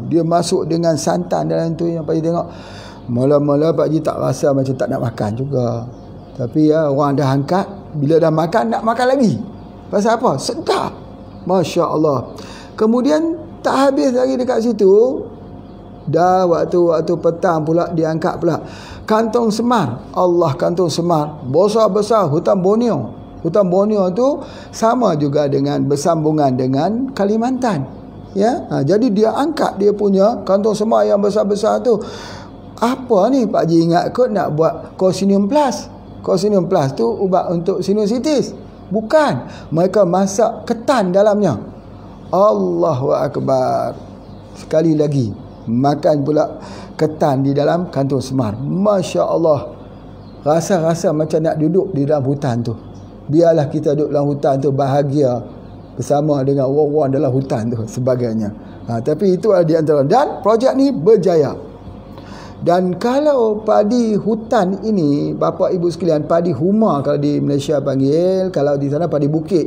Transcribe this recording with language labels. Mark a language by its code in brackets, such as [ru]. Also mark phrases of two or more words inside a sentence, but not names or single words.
[ms] Dia masuk dengan santan dalam tu. Yang Pak Haji tengok, mula-mula Pak Haji tak rasa macam tak nak makan juga. Tapi ya, orang dah angkat, bila dah makan, nak makan lagi. Pasal apa? Sedap. [ar] ما شاء الله. [ms] Kemudian tak habis lagi dekat situ, dah waktu petang pula diangkat pula kantong semar. Allah, kantong semar besar-besar, hutan Borneo. Hutan Borneo tu sama juga dengan bersambungan dengan Kalimantan. Ya, jadi dia angkat dia punya kantong semar yang besar-besar tu. Apa ni Pak Haji ingat kot nak buat Cocinium Plus. Cocinium Plus tu ubat untuk sinusitis. Bukan, mereka masak ketan dalamnya. [ar] الله أكبر. [ms] Sekali lagi makan pula ketan di dalam kantong semar. [ar] ما شاء الله. [ms] Rasa-rasa macam nak duduk di dalam hutan tu. Biarlah kita duduk dalam hutan tu bahagia bersama dengan orang-orang dalam hutan tu sebagainya. Tapi itu ada di antara. Dan projek ni berjaya. Dan kalau padi hutan ini, bapa ibu sekalian, padi huma kalau di Malaysia panggil, kalau di sana padi bukit.